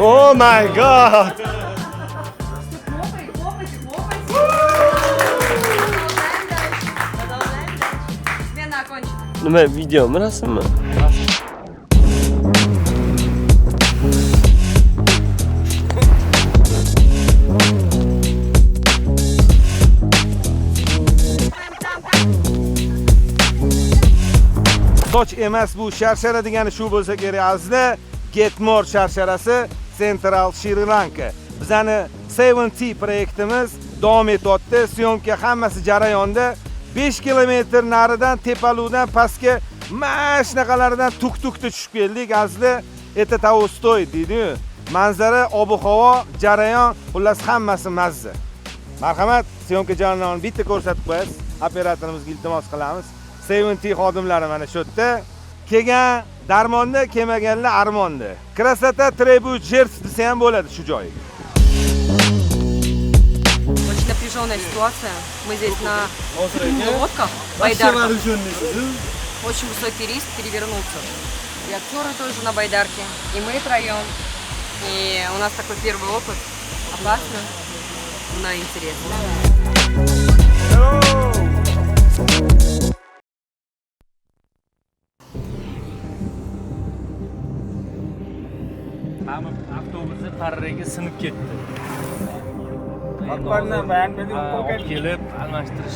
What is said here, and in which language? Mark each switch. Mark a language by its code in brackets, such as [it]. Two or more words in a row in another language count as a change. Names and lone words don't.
[en] Oh my god! [ru] Хлопайте, хлопайте, хлопайте. Продолжаем дальше. Смена окончена. [uz] Nima videomi, rasmmi? Soch emas bu sharshara degani shu bo'lsa kerak azizlar. Getmore sharsharasi Central Sri Lanka. Bizani 7T proyektimiz davom etyapti. Syomka hammasi jarayonda. 5 kilometr naridan tepaluvdan pastga mana shunaqalardan tuk-tukda tushib keldik azizlar. [ru] Это того стоит deydi-yu. [uz] Manzara, ob-havo, jarayon, xullas hammasi mazza. Marhamat, syomka jarayonini bitta ko'rsatib qo'yasiz. Operatorimizga iltimos qilamiz. 7T xodimlari mana shu yerda. Kelgan darmonda, kelmaganlar armonda. [ru] Красота требует жертв [uz] desa ham bo'ladi shu joyga. [ru] Очень напряженная ситуация. Мы здесь на лодках, байдарках. Очень высокий риск перевернуться. И актеры тоже на байдарке, и мы втроем. И у нас такой первый опыт. Опасно, но интересно. [uz] Avtobusi parraga sinib ketdi. Olib kelib almashtirish.